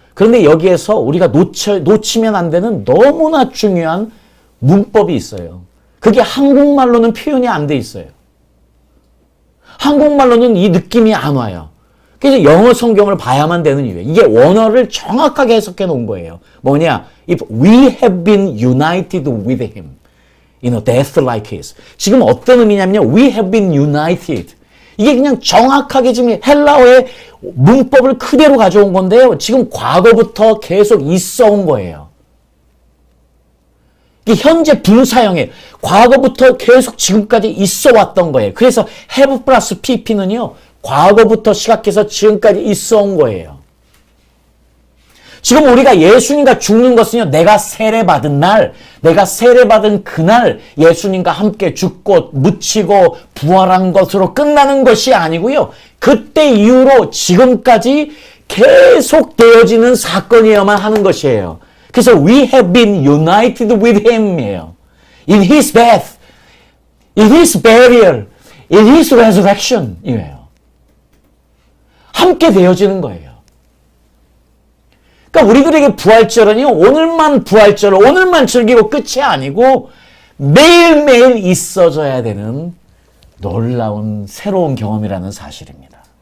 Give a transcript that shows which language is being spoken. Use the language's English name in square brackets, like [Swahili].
[Korean] 그런데 여기에서 우리가 놓치면 안 되는 너무나 중요한 문법이 있어요. 그게 한국말로는 표현이 안 돼 있어요. 한국말로는 이 느낌이 안 와요. 그래서 영어 성경을 봐야만 되는 이유예요. 이게 원어를 정확하게 해석해 놓은 거예요. 뭐냐? [English] If we have been united with him in a death like his. [Korean] 지금 어떤 의미냐면요. [English] We have been united. [Korean] 이게 그냥 정확하게 지금 헬라어의 문법을 그대로 가져온 건데요. 지금 과거부터 계속 있어 온 거예요. 이게 현재 분사형이에요. 과거부터 계속 지금까지 있어 왔던 거예요. 그래서 have 플러스 pp는요. 과거부터 시작해서 지금까지 있어 온 거예요. 지금 우리가 예수님과 죽는 것은요. 내가 세례받은 날, 내가 세례받은 그날 예수님과 함께 죽고 묻히고 부활한 것으로 끝나는 것이 아니고요. 그때 이후로 지금까지 계속 되어지는 사건이어야만 하는 것이에요. [English] 그래서 we have been united with him이에요. In his death, in his burial, in his resurrection 이에요. [Korean] 함께 되어지는 거예요. 그러니까 우리들에게 부활절은요, 오늘만 부활절, 오늘만 즐기고 끝이 아니고 매일매일 있어져야 되는 놀라운 새로운 경험이라는 사실입니다.